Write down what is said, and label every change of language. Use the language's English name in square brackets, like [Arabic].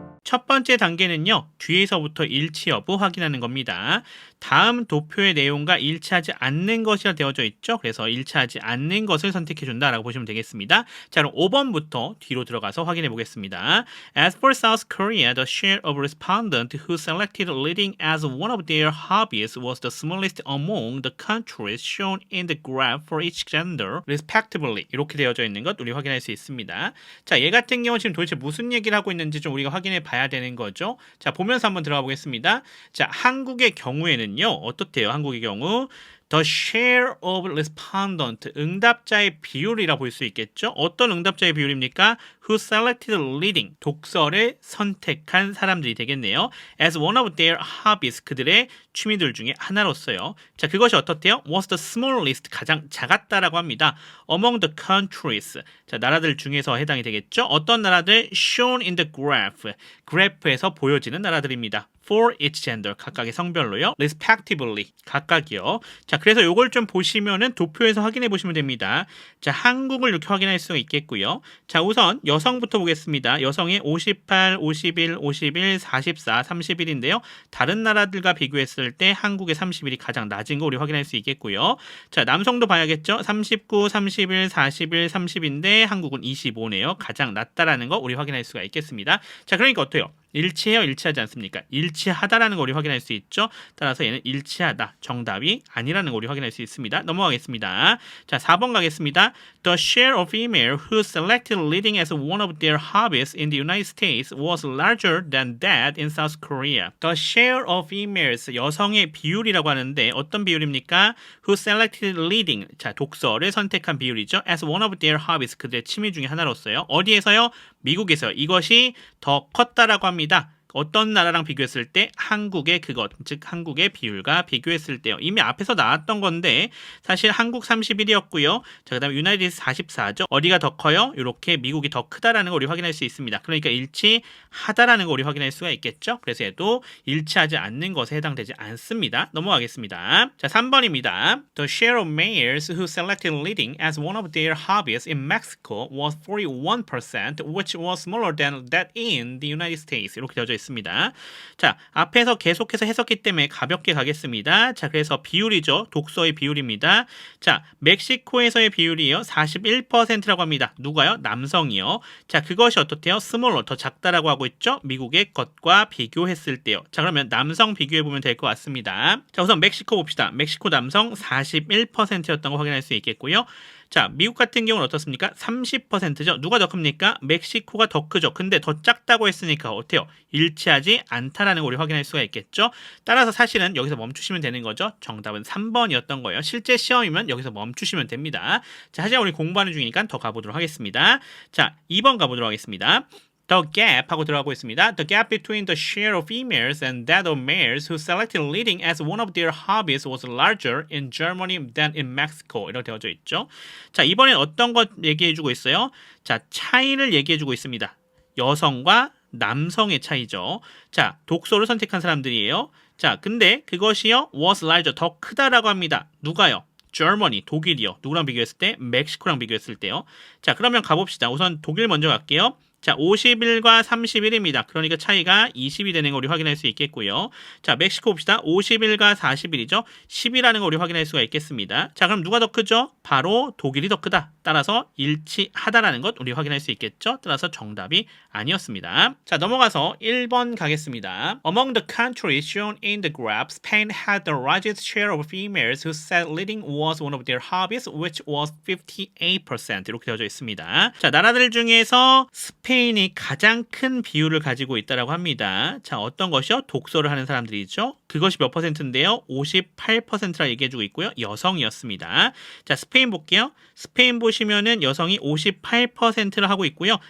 [Korean] 첫 번째 단계는요. 뒤에서부터 일치 여부 확인하는 겁니다. 다음 도표의 내용과 일치하지 않는 것이라 되어져 있죠. 그래서 일치하지 않는 것을 선택해 준다라고 보시면 되겠습니다. 자, 그럼 5번부터 뒤로 들어가서 확인해 보겠습니다. [English] As for South Korea, the share of respondents who selected reading as one of their hobbies was the smallest among the countries shown in the graph for each gender, respectively. [Korean] 이렇게 되어져 있는 것 우리 확인할 수 있습니다. 자, 얘 같은 경우 지금 도대체 무슨 얘기를 하고 있는지 좀 우리가 확인해 봐야 되는 거죠. 자, 보면서 한번 들어가 보겠습니다. 자, 한국의 경우에는요. 어떻대요? 한국의 경우 [English] The share of respondent, [Korean] 응답자의 비율이라 볼 수 있겠죠? 어떤 응답자의 비율입니까? [English] Who selected reading, [Korean] 독서를 선택한 사람들이 되겠네요. [English] As one of their hobbies, [Korean] 그들의 취미들 중에 하나로서요. 자, 그것이 어떻대요? [English] Was the smallest, [Korean] 가장 작았다라고 합니다. [English] Among the countries, [Korean] 자, 나라들 중에서 해당이 되겠죠? 어떤 나라들? [English] Shown in the graph, [Korean] 그래프에서 보여지는 나라들입니다. [English] For each gender, [Korean] 각각의 성별로요. [English] Respectively, [Korean] 각각이요. 자, 그래서 요걸 좀 보시면은 도표에서 확인해 보시면 됩니다. 자, 한국을 이렇게 확인할 수가 있겠고요. 자, 우선 여성부터 보겠습니다. 여성의 58, 51, 51, 44, 31인데요. 다른 나라들과 비교했을 때 한국의 31이 가장 낮은 거 우리 확인할 수 있겠고요. 자, 남성도 봐야겠죠. 39, 31, 41, 30인데 한국은 25네요. 가장 낮다라는 거 우리 확인할 수가 있겠습니다. 자, 그러니까 어때요? 일치해요? 일치하지 않습니까? 일치하다라는 거 우리 확인할 수 있죠. 따라서 얘는 일치하다. 정답이 아니라는 거 우리 확인할 수 있습니다. 넘어가겠습니다. 자, 4번 가겠습니다. [English] The share of female who selected reading as one of their hobbies in the United States was larger than that in South Korea. The share of females, [Korean] 여성의 비율이라고 하는데 어떤 비율입니까? [English] Who selected reading, [Korean] 자, 독서를 선택한 비율이죠. [English] As one of their hobbies, [Korean] 그들의 취미 중에 하나로서요. 어디에서요? 미국에서. 이것이 더 컸다라고 합니다. 어떤 나라랑 비교했을 때 한국의 그것, 즉 한국의 비율과 비교했을 때요. 이미 앞에서 나왔던 건데 사실 한국 31이었고요. 자, 그다음에 유나이티드 44죠. 어디가 더 커요? 이렇게 미국이 더 크다라는 걸 우리 확인할 수 있습니다. 그러니까 일치하다라는 걸 우리 확인할 수가 있겠죠. 그래서 얘도 일치하지 않는 것에 해당되지 않습니다. 넘어가겠습니다. 자, 3번입니다. [English] The share of males who selected reading as one of their hobbies in Mexico was 41%, which was smaller than that in the United States. [Korean] 이렇게 되어져 있습니다. 자, 앞에서 계속해서 했었기 때문에 가볍게 가겠습니다. 자, 그래서 비율이죠. 독서의 비율입니다. 자, 멕시코에서의 비율이요. 41%라고 합니다. 누가요? 남성이요. 자, 그것이 어떻대요? smaller, 더 작다라고 하고 있죠. 미국의 것과 비교했을 때요. 자, 그러면 남성 비교해보면 될 것 같습니다. 자, 우선 멕시코 봅시다. 멕시코 남성 41%였던 거 확인할 수 있겠고요. 자, 미국 같은 경우는 어떻습니까? 30%죠. 누가 더 큽니까? 멕시코가 더 크죠. 근데 더 작다고 했으니까 어때요? 일치하지 않다라는 걸 우리 확인할 수가 있겠죠. 따라서 사실은 여기서 멈추시면 되는 거죠. 정답은 3번이었던 거예요. 실제 시험이면 여기서 멈추시면 됩니다. 자, 하지만 우리 공부하는 중이니까 더 가보도록 하겠습니다. 자, 2번 가보도록 하겠습니다. [English] The gap [Korean] 하고 들어가고 있습니다. [English] The gap between the share of females and that of males who selected reading as one of their hobbies was larger in Germany than in Mexico. [Korean] 이렇게 되어져 있죠. 자, 이번엔 어떤 것 얘기해주고 있어요? 자, 차이를 얘기해주고 있습니다. 여성과 남성의 차이죠. 자, 독서를 선택한 사람들이에요. 자, 근데 그것이요, [English] was larger, [Korean] 더 크다라고 합니다. 누가요? Germany, 독일이요. 누구랑 비교했을 때? 멕시코랑 비교했을 때요. 자, 그러면 가봅시다. 우선 독일 먼저 갈게요. 자, 51과 31입니다. 그러니까 차이가 20이 되는 거 우리 확인할 수 있겠고요. 자, 멕시코 봅시다. 51과 41이죠. 10이라는 거 우리 확인할 수가 있겠습니다. 자, 그럼 누가 더 크죠? 바로 독일이 더 크다. 따라서 일치하다라는 것 우리 확인할 수 있겠죠? 따라서 정답이 아니었습니다. 자, 넘어가서 1번 가겠습니다. [English] Among the countries shown in the graph, Spain had the largest share of females who said reading was one of their hobbies, which was 58%. [Korean] 이렇게 되어져 있습니다. 자, 나라들 중에서 스페인이 가장 큰 비율을 가지고 있다고 합니다. 자, 어떤 것이요? 독서를 하는 사람들이죠. 그것이 몇 퍼센트인데요? 58%라 얘기해주고 있고요. 여성이었습니다. 자, 스페인 볼게요. 스페인 보시면은 여성이 58%를 하고 있고요.